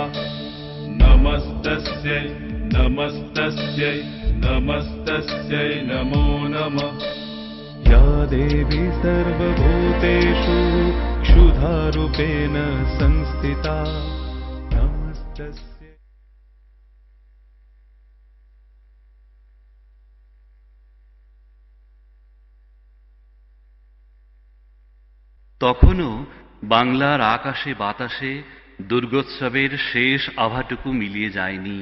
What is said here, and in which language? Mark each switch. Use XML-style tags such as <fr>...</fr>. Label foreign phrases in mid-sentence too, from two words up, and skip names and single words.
<sa>नमस्तस्यै नमस्तस्यै नमस्तस्यै नमो नमः। या देवी सर्वभूतेषु क्षुधारूपेण संस्थिता। नमस्तस्यै।</sa> <bn>তখনও বাংলার আকাশে বাতাসে দুর্গোৎসবের শেষ আভাটুকু মিলিয়ে যায়নি।</bn>